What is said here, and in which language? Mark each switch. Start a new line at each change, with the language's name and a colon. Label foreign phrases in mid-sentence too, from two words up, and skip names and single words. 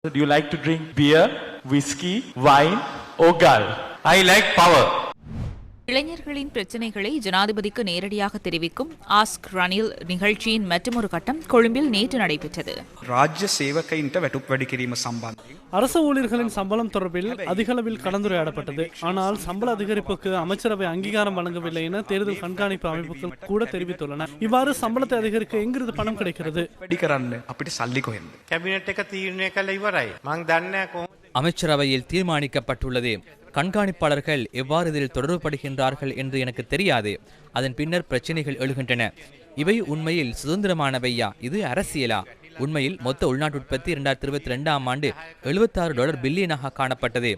English: Do you like to drink beer, whiskey, wine or gal? I like power.
Tamil: இளைஞர்களின் பிரச்சினைகளை ஜனாதிபதிக்கு நேரடியாக தெரிவிக்கும் ஆஸ்க் ரணில் நிகழ்ச்சியின் மற்றொரு கட்டம் கொழும்பில் நேற்று நடைபெற்றது.
Sinhala: රාජ්‍ය සේවකයින්ට වැටුප් වැඩි කිරීම සම්බන්ධයෙන්
Tamil: அரசு ஊழியர்களின் சம்பளம் தொடர்பில் அதிகளவில் கலந்துரையாடப்பட்டது. ஆனால் சம்பள அதிகரிப்புக்கு அமைச்சரவை அங்கீகாரம் வழங்கவில்லை என தேர்தல் கண்காணிப்பு அமைப்புகள் கூட தெரிவித்துள்ளன. இவ்வாறு சம்பளத்தை அதிகரிக்க எங்கிருந்து பணம் கிடைக்கிறது?
Sinhala: වැඩි කරන්න අපිට සල්ලි කොහෙන්ද? කැබිනට් එක තීරණය කළ ඉවරයි. මං දන්නේ කොහොමද?
Tamil: அமைச்சரவையில் தீர்மானிக்கப்பட்டுள்ளது. கண்காணிப்பாளர்கள் எவ்வாறு இதில் தொடர்புபடுகின்றார்கள் என்று எனக்கு தெரியாது. அதன் பின்னர் பிரச்சனைகள் எழுகின்றன. இவை உண்மையில் சுதந்திரமானவையா? இது அரசியலா? உண்மையில் மொத்த உள்நாட்டு உற்பத்தி 2022ஆம் ஆண்டு $76 பில்லியனாக காணப்பட்டது.